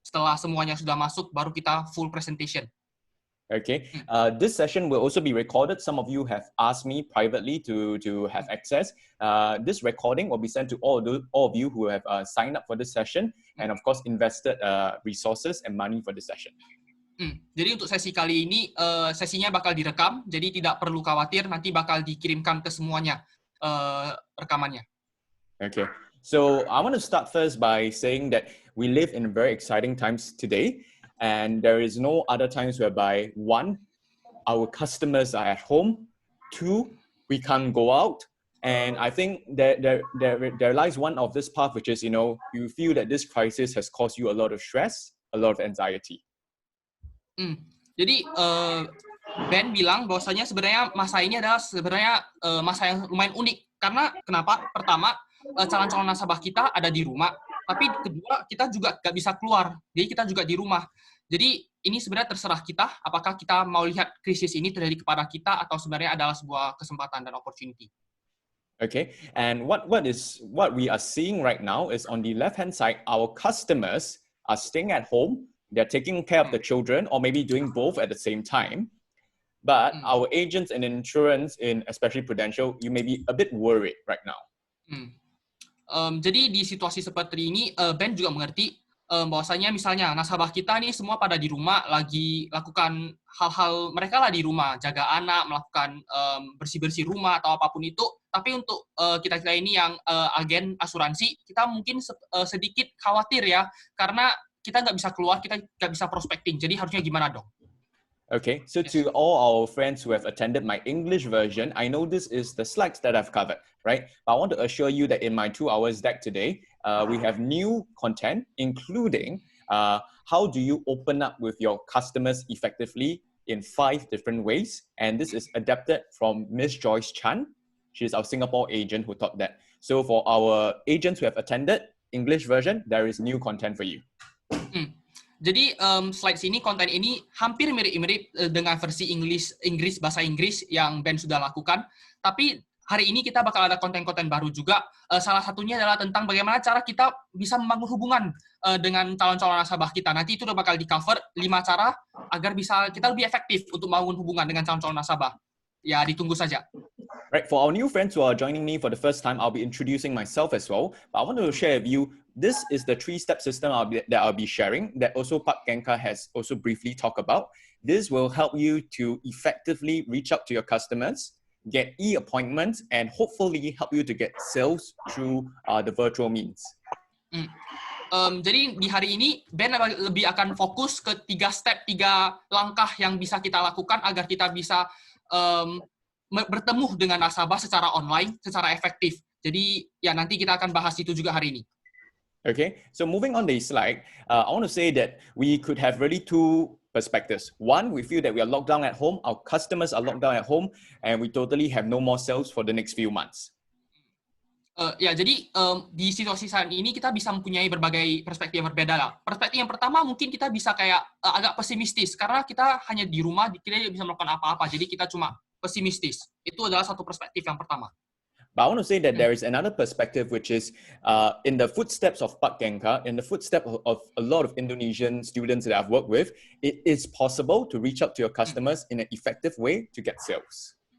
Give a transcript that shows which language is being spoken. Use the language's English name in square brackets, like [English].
[Indonesian] Setelah semuanya sudah masuk, baru kita [English] full presentation. Okay, this session will also be recorded. Some of you have asked me privately to have access. This recording will be sent to all of you who have signed up for this session and of course invested resources and money for this session. [Indonesian] Jadi untuk sesi kali ini, sesinya bakal direkam, jadi tidak perlu khawatir, nanti bakal dikirimkan ke semuanya rekamannya. [English] Okay, so I want to start first by saying that we live in very exciting times today, and there is no other times whereby one, our customers are at home, two, we can't go out, and I think that there lies one of this path, which is, you know, you feel that this crisis has caused you a lot of stress, a lot of anxiety. [Indonesian] Jadi Ben bilang bahwasanya sebenarnya masa ini adalah sebenarnya masa yang lumayan unik. Karena kenapa? Pertama, calon-calon nasabah kita ada di rumah, tapi kedua kita juga nggak bisa keluar, jadi kita juga di rumah. Jadi ini sebenarnya terserah kita, apakah kita mau lihat krisis ini terjadi kepada kita atau sebenarnya adalah sebuah kesempatan dan opportunity. [English] Okay, and what we are seeing right now is on the left-hand side, our customers are staying at home. They're taking care of the children or maybe doing both at the same time. But our agents in insurance, in especially Prudential, you may be a bit worried right now. [Indonesian] Jadi di situasi seperti ini, Ben juga mengerti bahwasanya misalnya nasabah kita nih semua pada di rumah lagi lakukan hal-hal mereka lah di rumah, jaga anak, melakukan bersih-bersih rumah atau apapun itu. Tapi untuk kita-kita ini yang agen asuransi, kita mungkin sedikit khawatir ya, karena kita nggak bisa keluar, kita nggak bisa prospecting. Jadi harusnya gimana dong? [English] Okay, so to all our friends who have attended my English version, I know this is the slides that I've covered, right? But I want to assure you that in my 2 hours deck today, we have new content, including how do you open up with your customers effectively in 5 different ways. And this is adapted from Miss Joyce Chan. She's our Singapore agent who taught that. So for our agents who have attended English version, there is new content for you. [Indonesian] Jadi slide sini, konten ini hampir mirip-mirip dengan versi Inggris bahasa Inggris yang Ben sudah lakukan. Tapi hari ini kita bakal ada konten-konten baru juga. Salah satunya adalah tentang bagaimana cara kita bisa membangun hubungan dengan calon-calon nasabah kita. Nanti itu udah bakal di-cover 5 cara agar bisa kita lebih efektif untuk membangun hubungan dengan calon-calon nasabah. Ya, ditunggu saja. [English] Right, for our new friends who are joining me for the first time, I'll be introducing myself as well. But I want to share with you, this is the 3-step system that I'll be sharing that also Pak Gencar has also briefly talked about. This will help you to effectively reach out to your customers, get e-appointments, and hopefully help you to get sales through the virtual means. [Indonesian] Jadi di hari ini, Ben lebih akan fokus ke 3 langkah yang bisa kita lakukan agar kita bisa bertemu dengan nasabah secara online, secara efektif. Jadi ya nanti kita akan bahas itu juga hari ini. [English] Okay, so moving on the slide, I want to say that we could have really 2 perspectives. One, we feel that we are locked down at home, our customers are locked down at home, and we totally have no more sales for the next few months. [Indonesian] Jadi di situasi saat ini kita bisa mempunyai berbagai perspektif yang berbeda lah. Perspektif yang pertama mungkin kita bisa kayak agak pesimistis karena kita hanya di rumah, kita tidak bisa melakukan apa-apa. Jadi kita cuma pesimistis. Itu adalah satu perspektif yang pertama. [English] But I want to say that there is another perspective, which is in the footsteps of Pak Gencar, in the footsteps of a lot of Indonesian students that I've worked with, it is possible to reach out to your customers in an effective way to get sales.